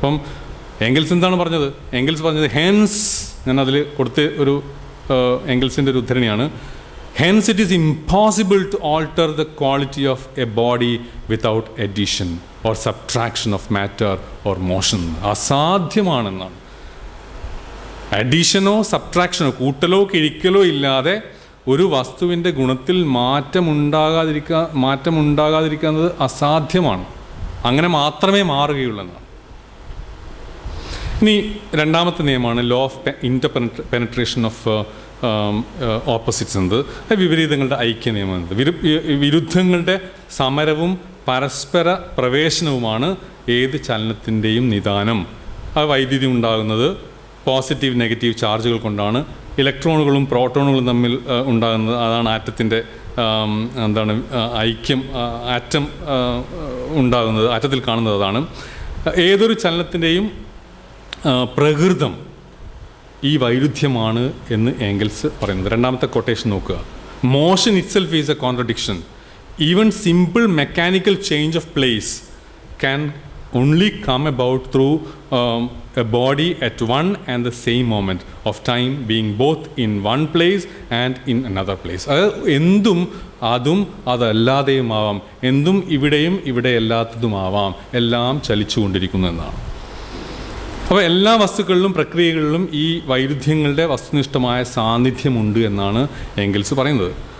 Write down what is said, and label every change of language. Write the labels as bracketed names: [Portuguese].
[Malayalam] അപ്പം എംഗൽസ് എന്താണ് പറഞ്ഞത്? എംഗൽസ് പറഞ്ഞത് ഹെൻസ്, ഞാൻ അതിൽ കൊടുത്ത ഒരു എംഗൽസിൻ്റെ ഒരു ഉദ്ധരണിയാണ്. [English] Hence it is impossible to alter the quality of a body without addition or subtraction of matter or motion. [Malayalam] അസാധ്യമാണെന്നാണ്. അഡീഷനോ സബ്ട്രാക്ഷനോ, കൂട്ടലോ കിഴിക്കലോ ഇല്ലാതെ ഒരു വസ്തുവിൻ്റെ ഗുണത്തിൽ മാറ്റമുണ്ടാകാതിരിക്കുന്നത് അസാധ്യമാണ്. അങ്ങനെ മാത്രമേ മാറുകയുള്ളൂ എന്നാണ്. ഇനി രണ്ടാമത്തെ നിയമമാണ് [English] law of penetration of opposites [Malayalam] എന്നത്. വിപരീതങ്ങളുടെ ഐക്യ നിയമം എന്നത്. വിരുദ്ധങ്ങളുടെ സമരവും പരസ്പര പ്രവേശനവുമാണ് ഏത് ചലനത്തിൻ്റെയും നിദാനം. ആ വൈദ്യുതി ഉണ്ടാകുന്നത് പോസിറ്റീവ് നെഗറ്റീവ് ചാർജുകൾ കൊണ്ടാണ്. ഇലക്ട്രോണുകളും പ്രോട്ടോണുകളും തമ്മിൽ ഉണ്ടാകുന്നത് അതാണ് ആറ്റത്തിൻ്റെ എന്താണ് ഐക്യം, ആറ്റം ഉണ്ടാകുന്നത്, ആറ്റത്തിൽ കാണുന്നത് അതാണ്. ഏതൊരു ചലനത്തിൻ്റെയും പ്രകൃതം ഈ വൈരുദ്ധ്യമാണ് എന്ന് എംഗൽസ് പറയുന്നത്. രണ്ടാമത്തെ കൊട്ടേഷൻ നോക്കുക. [English] Motion itself is a contradiction. Even simple mechanical change of place can only come about through a body at one and the same moment of time being both in one place and in another place. [Malayalam] അതായത് എന്തും അതും അതല്ലാതെയുമാവാം, എന്തും ഇവിടെയും ഇവിടെ അല്ലാത്തതുമാവാം, എല്ലാം ചലിച്ചുകൊണ്ടിരിക്കുന്നു എന്നാണ്. അപ്പോൾ എല്ലാ വസ്തുക്കളിലും പ്രക്രിയകളിലും ഈ വൈരുദ്ധ്യങ്ങളുടെ വസ്തുനിഷ്ഠമായ സാന്നിധ്യമുണ്ട് എന്നാണ് എംഗൽസ് പറയുന്നത്.